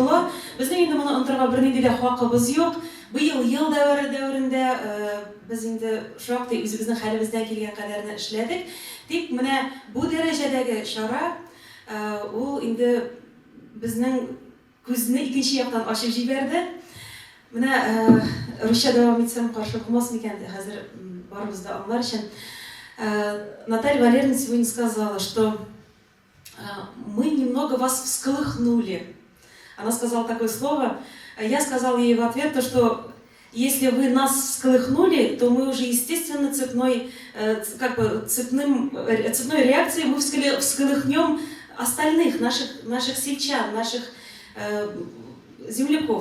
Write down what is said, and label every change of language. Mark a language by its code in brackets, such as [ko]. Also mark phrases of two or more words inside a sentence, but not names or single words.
[tt] Безнең инде моны онытырга бернинди дә хакыбыз юк. Быйыл ел дәверендә без инде шактый үзебезнең хәлебездән килгән кадәрне эшләдек. Тик менә бу дәрәҗәдәге чара ул инде безнең күзне икенче яктан ачып җибәрде. Менә русча дәвам итсәм каршы булмас микән, хәзер барыбыз да аңлар өчен. [ru] Наталья Валерьевна сегодня сказала, что мы немного вас всколыхнули. Она сказала такое слово. Я сказала ей в ответ то, что если вы нас всколыхнули, то мы уже естественно цепной реакцией мы всколыхнем остальных наших сельчан, наших земляков.